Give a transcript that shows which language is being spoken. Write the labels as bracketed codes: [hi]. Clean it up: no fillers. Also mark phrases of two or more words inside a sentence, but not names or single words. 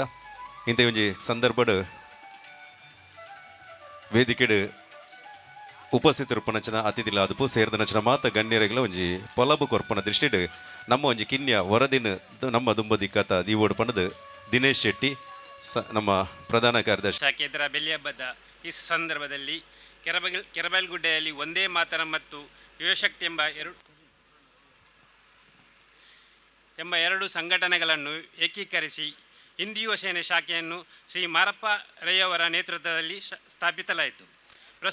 [tcy] ಇಂಥ ಒಂಜಿ ಸಂದರ್ಭಡು ವೇದಿಕೆಡು ಉಪಸ್ಥಿತರುಪನಚನ ಅತಿಥಿಲ ಅದುಪು ಸೇರಿದ ನಚನ ಮಾತ ಗಣ್ಯರೆಗಳ ಒಂಜಿ ಪೊಲಬು ಕೊರ್ಪನ ದೃಷ್ಟಿಡು ನಮ್ಮ ಒಂಜಿ ಕಿನ್ಯ ವರದಿನ ನಮ್ಮ ದುಂಬದಿ ಕಥ ದೀವೋಡು ಪಣದು ದಿನೇಶ್ ಶೆಟ್ಟಿ ನಮ್ಮ ಪ್ರಧಾನ ಕಾರ್ಯದರ್ಶಿ [kn] ಶಾಖೇತರ ಬೆಳ್ಳಿ ಹಬ್ಬದ ಈ ಸಂದರ್ಭದಲ್ಲಿ ಕೆರಬೈಲ್ಗುಡ್ಡೆಯಲ್ಲಿ ಒಂದೇ ಮಾತರ ಮತ್ತು ಯುವಶಕ್ತಿ ಎಂಬ ಎರಡು ಸಂಘಟನೆಗಳನ್ನು ಏಕೀಕರಿಸಿ ಹಿಂದೂ ಯುವ ಸೇನೆ ಶಾಖೆಯನ್ನು ಶ್ರೀ ಮಾರಪ್ಪ ರೈಯವರ ನೇತೃತ್ವದಲ್ಲಿ ಸ್ಥಾಪಿಸಲಾಯಿತು.